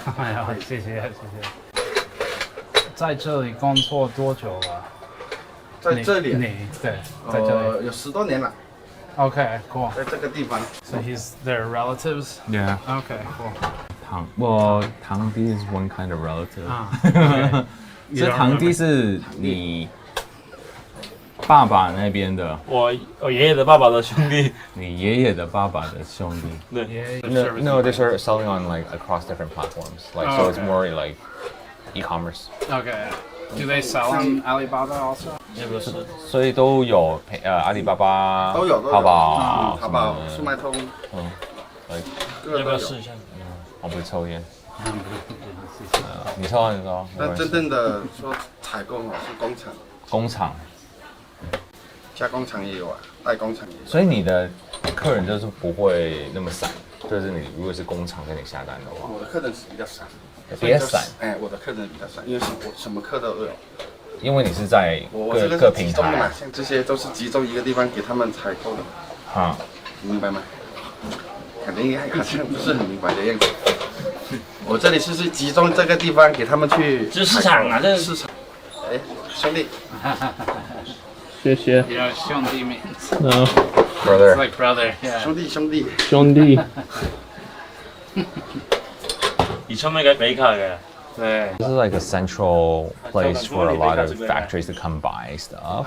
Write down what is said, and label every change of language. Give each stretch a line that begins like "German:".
Chinese: 哎呀，谢谢。在这里工作多久了？在这里？你对，在这里有10多年了。
English: Okay, cool.
Chinese: 在这个地方。
English: So he's their relatives? Yeah. Okay, cool. 堂弟 is one kind of relative.
Chinese: 所以堂弟是你爸爸那边的。我爷爷的爸爸的兄弟。你爷爷的爸爸的兄弟。对。
English: No, they start selling on like across different platforms. Like so, it's more like e-commerce. Okay. Do they sell on Alibaba also?
Chinese: 也不是，所以都有阿里巴巴、都有淘宝、淘宝、速卖通，要不要试一下？我不抽烟。你抽啊，你抽。但真正的说采购是工厂。工厂。加工厂也有啊，代工厂也有。所以你的客人就是不会那么散，就是你如果是工厂跟你下单的话。我的客人是比较散。比较散。哎，我的客人比较散，因为我什么课都有。因为你是在各平台，像这些都是集中一个地方给他们采购的。啊，明白吗？肯定好像不是很明白的样子。我这里是集中这个地方给他们去。这市场啊，这市场。哎，兄弟。谢谢。
English: You know, 兄弟 means. No. Brother. It's like brother. Yeah.
Chinese: 兄弟。而且咩嘅比卡嘅。
English: This is like a central place for a lot of factories to come buy stuff.